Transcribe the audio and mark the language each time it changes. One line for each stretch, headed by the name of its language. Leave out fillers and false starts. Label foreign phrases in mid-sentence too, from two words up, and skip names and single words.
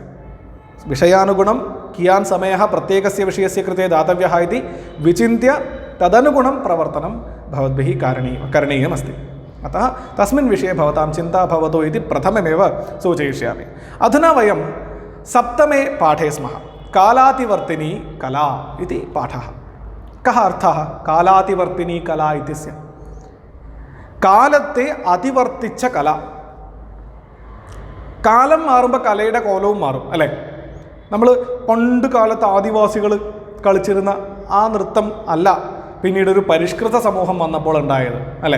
Sanskrit: विषयानुगुणं कियान् समयः प्रत्येकस्य विषयस्य कृते दातव्यः इति विचिन्त्य तदनुगुणं प्रवर्तनं भवद्भिः करणीयमस्ति। अतः तस्मिन् विषये भवतां चिन्ता भवतु इति प्रथममेव सूचयिष्यामि। अधुना वयं सप्तमे पाठे स्मः। कालातिवर्तिनी कला इति पाठः। कः अर्थः कालातिवर्तिनी कला इत्यस्य?
Malayalam: കാലത്തെ അതിവർത്തിച്ച കല. കാലം മാറുമ്പോൾ കലയുടെ കോലവും മാറും അല്ലേ? നമ്മൾ പണ്ട് കാലത്ത് ആദിവാസികൾ കളിച്ചിരുന്ന ആ നൃത്തം അല്ല പിന്നീട് ഒരു പരിഷ്കൃത സമൂഹം വന്നപ്പോൾ ഉണ്ടായത് അല്ലേ?